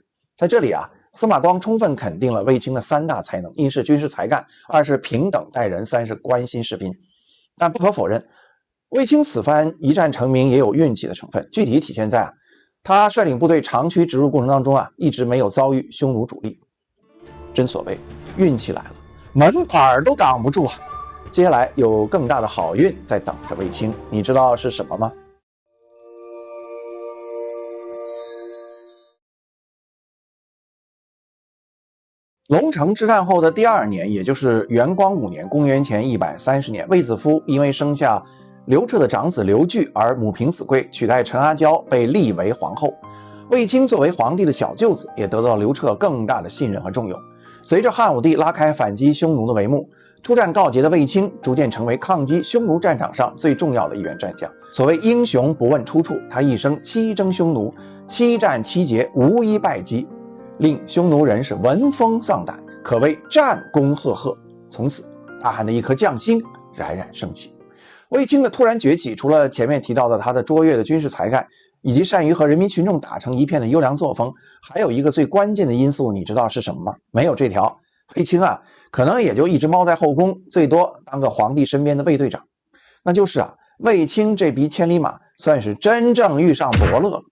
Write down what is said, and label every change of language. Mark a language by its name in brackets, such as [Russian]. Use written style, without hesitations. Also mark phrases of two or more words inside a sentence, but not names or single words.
[Chinese] 在這裡啊，司馬光充分肯定了衛青的3大才能：一是軍事才幹，二是平等待人，三是關心士兵。但不可否認，衛青此番一戰成名也有運氣的成分，具體體現在他率領部隊長驅直入過程當中一直沒有遭遇匈奴主力。真所謂運氣來了，門板都擋不住啊！接下來有更大的好運在等着衛青，你知道是什麼嗎？龍城之戰後的第2年，也就是元光5年，公元前130年，衛子夫因為生下刘彻的长子刘据而母凭子貴，取代陈阿嬌被立為皇后。衛青作為皇帝的小舅子，也得到刘徹更大的信任和重用。隨着汉武帝拉開反擊匈奴的帷幕，出戰告捷的衛青逐漸成為抗擊匈奴戰場上最重要的一員戰將。所謂英雄不問出處，他一生7征匈奴，7戰7捷，無一敗績，令匈奴人是聞風喪膽，可謂戰功赫赫。從此大漢的一顆將星冉冉升起。衛青的突然崛起，除了前面提到的他的卓越的軍事才幹，以及善於和人民群眾打成一片的優良作風，還有一個最關鍵的因素，你知道是什麼嗎？沒有這條，衛青可能也就一直貓在後宮，最多當個皇帝身邊的衛隊長。那就是衛青這匹千里馬算是真正遇上伯樂了。